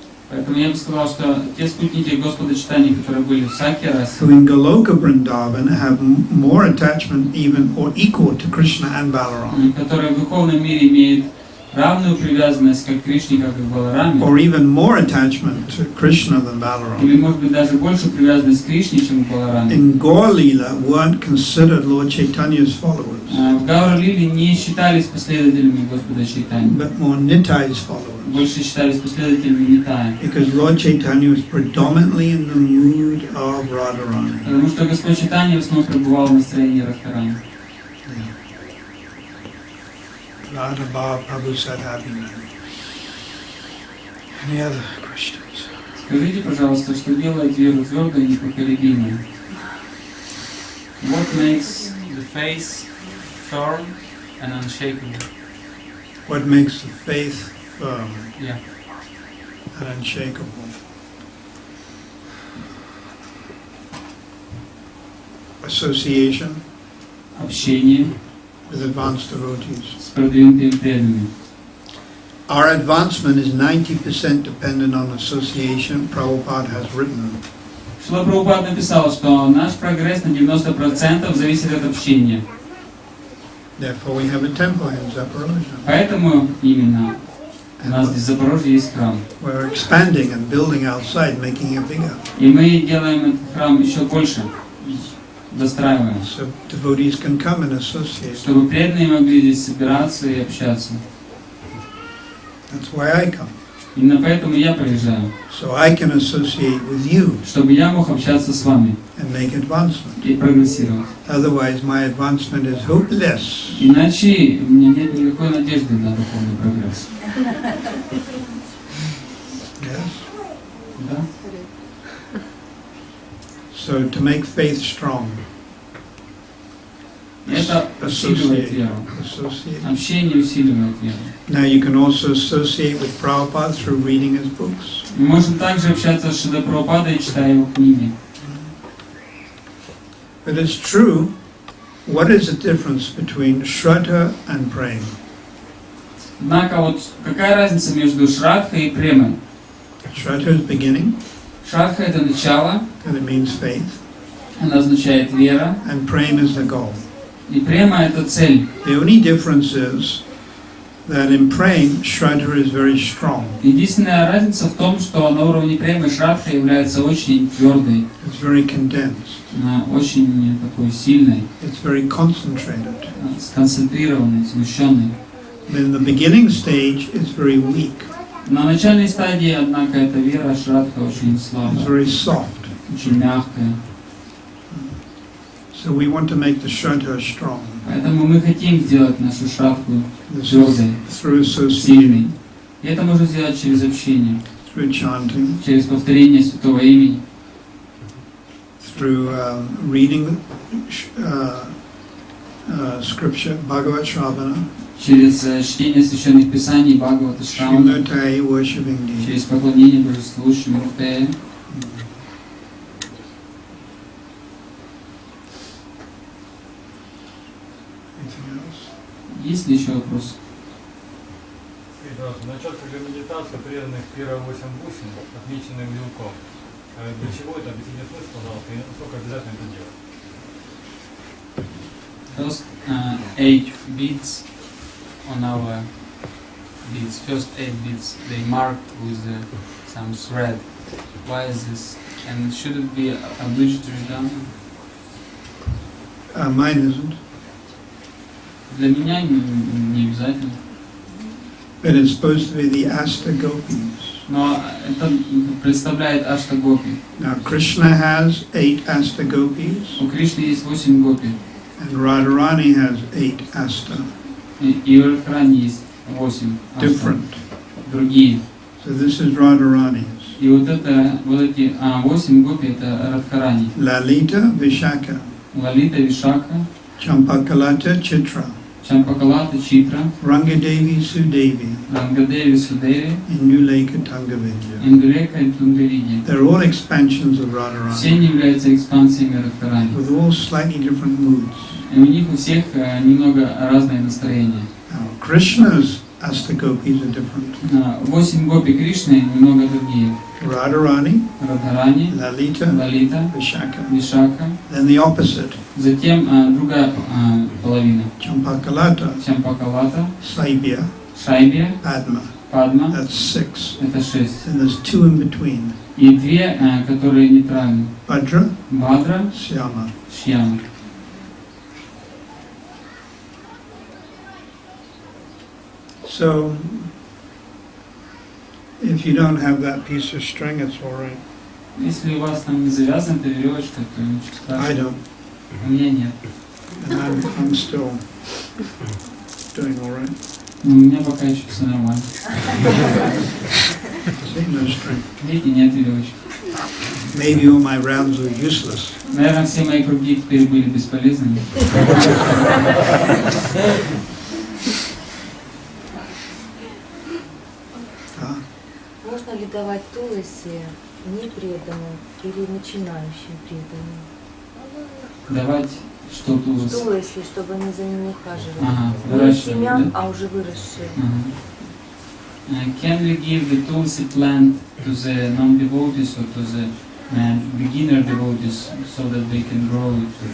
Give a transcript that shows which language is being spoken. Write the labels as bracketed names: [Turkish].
[Russian] Поэтому я бы сказал, что те спутники Господа Чайтаньи, которые были в Сакья-расе, [English] who in Goloka Vrindavan have more attachment even or equal to Krishna and Balaram, [Russian] которые в духовном мире имеют равную привязанность как к Кришне, как и к Балараме, [English] or even more attachment to Krishna than [Russian] или, может быть, даже больше привязанность к Кришне, чем к Балараме, [English] in Gaur Leela weren't considered Lord Chaitanya's followers, [Russian] в Гаура-лиле не считались последователями Господа Чайтаньи, [English] but more Nitai's followers. [Russian] больше считались последователями Нитая. [English] Because Lord Chaitanya was predominantly in the mood of Radharani. [Russian] Потому что Господь Чайтанья в основном пребывал в настроении Радхарани. [English] Radha Bhava Prabhu said happy man. Any other questions? [Russian] Скажите, пожалуйста, что делает веру твердой и непоколебимой? [English] What makes the faith firm and unshakable? What makes the faith firm Yeah. and unshakable? Association [Russian] Общение [English] with advanced devotees. [Russian] с продвинутыми преданными. [English] Our advancement is 90% dependent on association, Prabhupada has written. [Russian] Шрила Прабхупада написал, что наш прогресс на 90% зависит от общения. [English] Therefore we have a temple in Zaporozhye. [Russian] Поэтому именно у нас здесь в Запорожье есть храм. [English] We're expanding and building outside, making it bigger. [Russian] И мы делаем этот храм еще больше, достраиваем, [English] So devotees can come and associate. [Russian] чтобы преданные могли здесь собираться и общаться. [English] That's why I come. [Russian] Именно поэтому я приезжаю, [English] So I can associate with you [Russian] чтобы я мог общаться с вами [English] and make advancement. [Russian] и прогрессировать. [English] Otherwise my advancement is hopeless. [Russian] Иначе у меня нет никакой надежды на духовный прогресс. [English] Yes. [Russian] Да? [English] So to make faith strong, [Russian] Это усиливает веру. [English] associate. [Russian] Общение усиливает веру. [English] Now you can also associate with Prabhupada through reading his books. [Russian] Мы можем также общаться с Шрилой Прабхупадой, читая его книги. [English] But it's true, what is the difference between Shraddha and Prema? [Russian] Однако вот какая разница между Шрадхой и Премой? [English] Shraddha is beginning, [Russian] Шрадха — это начало, [English] and it means faith, [Russian] она означает вера, [English] and Prema is the goal. [Russian] и Према — это цель. [English] The only difference is that in Prema, Shraddha is very strong. [Russian] Единственная разница в том, что на уровне Премы Шрадха является очень твердой, [English] It's very condensed. [Russian] она очень такой сильной, [English] It's very concentrated. [Russian] сконцентрированной, смущенной. [English] Then the beginning stage is very weak. [Russian] На начальной стадии, однако, эта вера Шрадха очень [English] It's [Russian] слабая, [English] very soft. [Russian] очень мягкая. [English] So we want to make the Shraddha strong. [Russian] Поэтому мы хотим сделать нашу Шрадху [English] This [Russian] твердой, [English] is through association, [Russian] сильной. И это можно сделать через общение, [English] through chanting, [Russian] через повторение Святого Имени, [English] through reading scripture, Bhagavad Shravana, [Russian] через чтение священных писаний, Бхагавата Шрамана, [English] Shrimurtai, worshiping deity. [Russian] через поклонение Божеству, Шримуртая. [English] Anything else? [Russian] Есть ли еще вопрос? Начать уже медитацию преданных первые 8 бусин, отмеченных вилком. Для чего это? Объясните смысл, пожалуйста, и насколько обязательно это делать? [English] First 8 beads on our beads, first 8 beads, they marked with some thread. Why is this? And should it be obligatory done? Mine isn't. [Russian] Для меня не обязательно. [English] But it's supposed to be the Asta Gopis. [Russian] Но это представляет Аштагопи. [English] Now Krishna has 8 Asta Gopis, [Russian] У Кришны есть 8 гопи. [English] and Radharani has 8 Asta. [Russian] И у Радхарани есть 8 ашта. [English] Different. [Russian] Другие. [English] So this is Radharani. [Russian] И вот эти 8 гопи это Радхарани. [English] Lalita Vishaka. [Russian] Лалита, Вишака, [English] Champakalata Chitra. [Russian] Чампакалата, Читра, [English] Rangadevi Sudevi. [Russian] Рангадеви, Судеви, [English] Induleka Tungavidya. [Russian] Индулека и Тунгариди. [English] They're all expansions of [Russian] Все [English] Radharani. [Russian] они являются экспансиями Радхарани. [English] With all slightly different moods. [Russian] И у них у всех немного разное настроение. [English] Now, Krishna's Astagopis are different. [Russian] 8 гопи Кришны немного другие. [English] Radharani, [Russian] Радхарани, [English] Lalita, [Russian] Лалита, [English] Vishaka. [Russian] Вишака. [English] Then the opposite. [Russian] Затем другая половина. [English] Champakalata, [Russian] Чампакалата, [English] Saibhya, [Russian] Шайбия, [English] Padma. [Russian] Падма. [English] That's 6. [Russian] Это 6. [English] And there's 2 in between. [Russian] И 2, которые нейтральны. [English] Bhadra, [Russian] Бадра, [English] Syama. [Russian] Шьяма. [English] So, if you don't have that piece of string, it's all right. [Russian] Если у вас там не завязана эта веревочка, то ничего [English] I [Russian] страшного. [English] don't. [Russian] У меня нет. [English] And I'm still doing all right. [Russian] Но у меня пока еще все нормально. [English] See, no string. [Russian] Видите, нет веревочки. [English] Maybe all my rounds are useless. [Russian] Наверное, все мои круги теперь были бесполезными. Можно ли давать туласи непреданным или начинающим преданным? Давать что-то у вас. Туласи, чтобы они за ними ухаживали. Ага, Не выращивали, семян, да? а уже выросшие. [English] Can we give the tulsi plant to the non-devotees or to the beginner devotees so that they can grow it?